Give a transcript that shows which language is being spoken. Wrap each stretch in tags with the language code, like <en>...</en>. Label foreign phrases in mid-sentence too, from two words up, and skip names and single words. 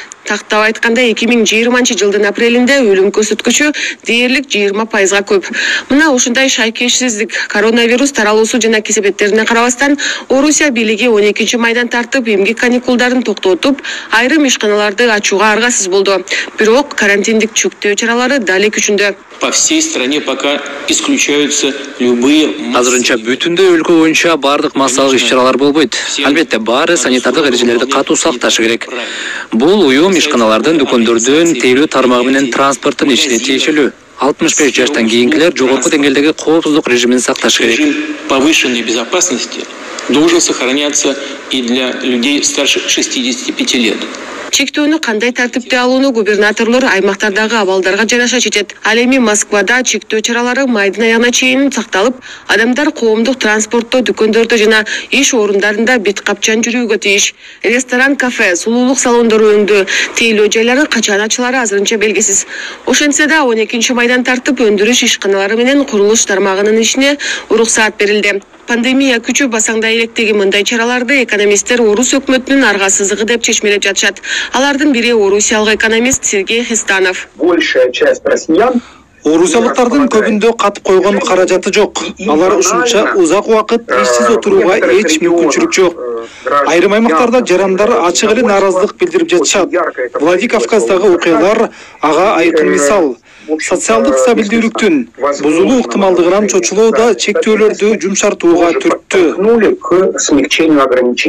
<ky>Тактап айтканда 2020-жылдын апрелинде өлүм көрсөткүчү дээрлик 20%га көп. Мына ушундай шайкешсиздик, коронавирус таралуусу жана кесепеттерине карабастан Орусия бийлиги 12 майдан тартып, эмгек каникулдарын токтотуп, айрым ишканаларды ачууга аргасыз болду. Бирок карантиндик чектөө чаралары дали күчүндө.</ky> <ru>По всей стране пока исключаются любые...</ru> <ky>Азырынча бүтүндө өлкө боюнча бардык массалык иш-чаралар болбойт. Албетте баары санитардык эрежелерди катуу сакташы керек. Бул уюм ишканалардын, дүкөндөрдүн, тейлөө тармагы менен транспорттун ишине тиешелүү. 65 жаштан кийинкилер жогорку деңгээлдеги коопсуздук режимин сакташы керек.</ky> <ru>Режим повышенной безопасности должен сохраняться и для людей старше 65 лет.</ru> <ky>Чектөөнү кандай тартипте алууну губернаторлор аймактардагы абалдарга жараша чечет. Ал эми Москвада чектөө чаралары майдын аягына чейин сакталып, адамдар коомдук транспортто, дүкөндөрдө жана иш орундарында бет капчан жүрүүгө тийиш. Ресторан, кафе, сулуулук салондору өңдүү, тейлөө жайлары качан ачылары азырынча белгисиз. Ошентсе да 12 майдан тартып өндүрүш ишканалары менен курулуш тармагынын ишине уруксаат берилди. Пандемия күчү басаңдай электеги мындай чараларды экономисттер Орус өкмөтүнүн аргасыздыгы деп чечмелеп жатышат. Алардын бири орусиялык экономист Сергей Хистанов.</ky> <ru>Большая часть россиян</ru> <ky>Орусиялыктардын көбүндө катып койгон каражаты жок. Алар ушунча узак убакыт ишсиз отурууга эч мүмкүнчүлүк жок. Айрым аймактарда жарандар ачык эле нааразылык билдирип жатышат. Владикавказдагы окуялар ага айкын мисал. Социалдык стабилдүүлүктүн бузулуу ыктымалдыгынан чочулоодо чектөөлөрдү жумшартууга түрттү.</ky>